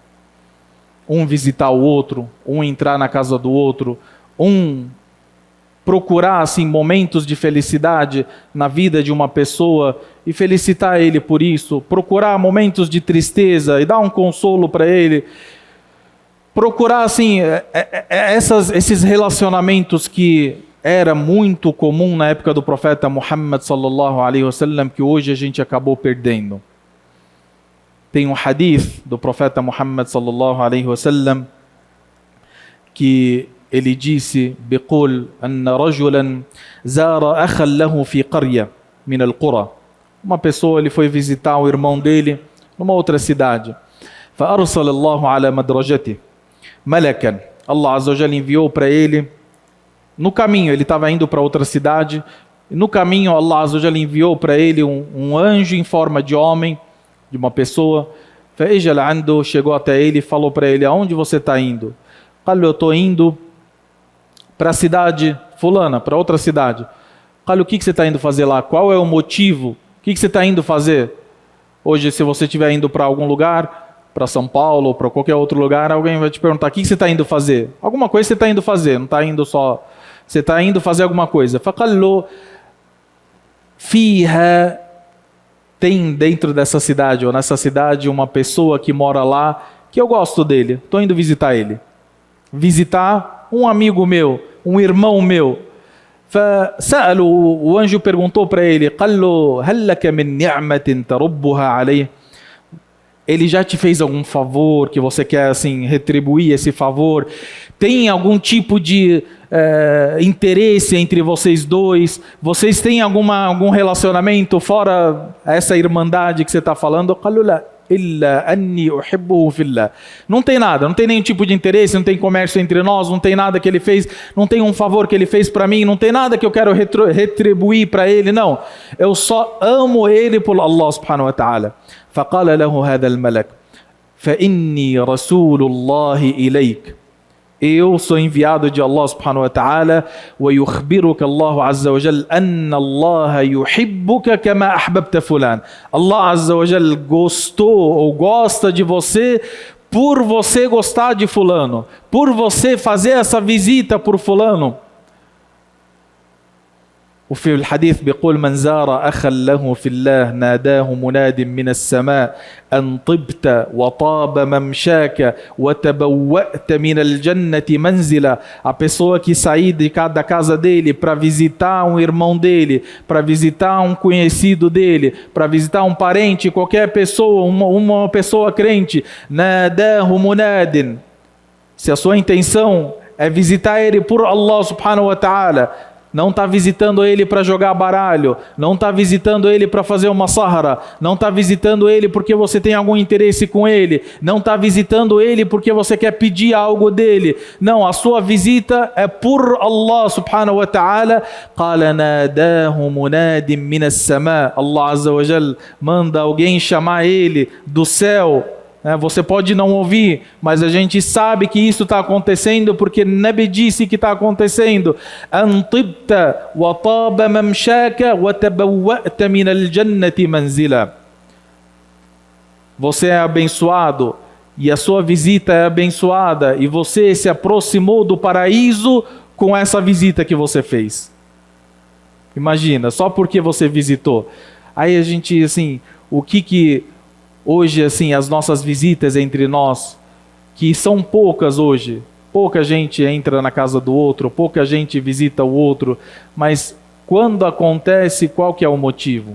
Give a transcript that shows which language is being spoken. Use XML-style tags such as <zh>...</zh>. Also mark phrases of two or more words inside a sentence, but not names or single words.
<pt>Um visitar o outro, um entrar na casa do outro, um procurar assim momentos de felicidade na vida de uma pessoa e felicitar ele por isso, procurar momentos de tristeza e dar um consolo para ele, procurar assim esses relacionamentos que era muito comum na época do profeta Muhammad</pt> <ar>صلى الله عليه وسلم,</ar> <pt>que hoje a gente acabou perdendo. Tem um hadith do profeta Muhammad</pt> <ar>صلى الله عليه وسلم</ar> <pt>que ele disse:</pt> <ar>"بيقول أن رجلا زار أخا له في قرية من القرى."</ar> <pt>Uma pessoa, ele foi visitar o irmão dele numa outra cidade.</pt> <ar>فأرسل الله على مدرجته ملكا. الله عز وجل</ar> <pt>enviou para ele. No caminho, ele estava indo para outra cidade. No caminho,</pt> <ar>الله عز وجل</ar> <pt>enviou para ele um anjo em forma de homem, de uma pessoa. Chegou até ele e falou para ele: aonde você está indo? Eu estou indo para a cidade fulana, para outra cidade. O que você está indo fazer lá? Qual é o motivo? O que você está indo fazer? Hoje, se você estiver indo para algum lugar, para São Paulo ou para qualquer outro lugar, alguém vai te perguntar: o que você está indo fazer? Alguma coisa você está indo fazer, não está indo só... Você está indo fazer alguma coisa.</pt> <ar>فَقَالُّ فِيهَا.</ar> <pt>Tem dentro dessa cidade, ou nessa cidade, uma pessoa que mora lá, que eu gosto dele. Estou indo visitar ele. Visitar um amigo meu, um irmão meu. O anjo perguntou para ele:</pt> <ar>قَالُّ هَلْ لَكَ مِنْ نِعْمَةٍ تَرُبُّهَا عَلَيْهِ.</ar> <pt>Ele já te fez algum favor que você quer assim retribuir esse favor? Tem algum tipo de interesse entre vocês dois? Vocês têm algum relacionamento fora essa irmandade que você está falando? Não tem nada, não tem nenhum tipo de interesse, não tem comércio entre nós, não tem nada que ele fez, não tem um favor que ele fez para mim, não tem nada que eu quero retribuir para ele, não. Eu só amo ele por</pt> <ar>الله سبحانه وتعالى. فقال له هذا الملك فإني رسول الله إليك.</ar> <pt>Eu sou enviado de</pt> <ar>الله سبحانه وتعالى. ويخبرك الله عز وجل أن الله يحبك كما أحببت فلان. الله عز وجل</ar> <pt>gostou ou gosta de você por você gostar de fulano, por você fazer essa visita por fulano.</pt> <ar>وفي الحديث بيقول: من زار أخا له في الله ناداه مناد من السماء أن طبت وطاب ممشاك وتبوأت من الجنة منزلا.</ar> <pt>A pessoa que sair da casa dele para visitar um irmão dele, para visitar um conhecido dele, para visitar um parente, qualquer pessoa, uma pessoa crente,</pt> <ar>ناداه مناد.</ar> <pt>Se a sua intenção é visitar ele por</pt> <ar>الله سبحانه وتعالى,</ar> <pt>não está visitando ele para jogar baralho, não está visitando ele para fazer uma sahara, não está visitando ele porque você tem algum interesse com ele, não está visitando ele porque você quer pedir algo dele. Não, a sua visita é por</pt> <ar>الله سبحانه وتعالى. قال ناداه مناد من السماء. الله عز وجل</ar> <pt>manda alguém chamar ele do céu. Você pode não ouvir, mas a gente sabe que isso está acontecendo porque Nabi disse que está acontecendo.</pt> <ar>أن طبت وطاب ممشاك وتبوأت من الجنة منزلا.</ar> <pt>Você é abençoado e a sua visita é abençoada, e você se aproximou do paraíso com essa visita que você fez. Imagina, só porque você visitou. Aí a gente, assim, o que hoje, assim, as nossas visitas entre nós, que são poucas hoje, pouca gente entra na casa do outro, pouca gente visita o outro, mas quando acontece, qual que é o motivo?</pt>